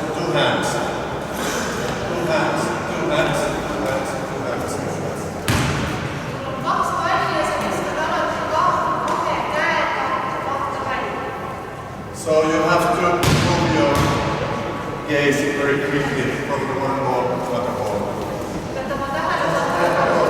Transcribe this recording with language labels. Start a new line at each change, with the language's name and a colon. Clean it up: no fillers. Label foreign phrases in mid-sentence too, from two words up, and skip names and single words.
English: hands. Two hands, two hands, two hands, two hands, two hands.
Estonian: kaks palli ja sa viskad alati kahe käega kahte palli.
English: So you have to move your gaze very quickly from the one ball to the other ball.
Estonian: Võta oma tähelepanu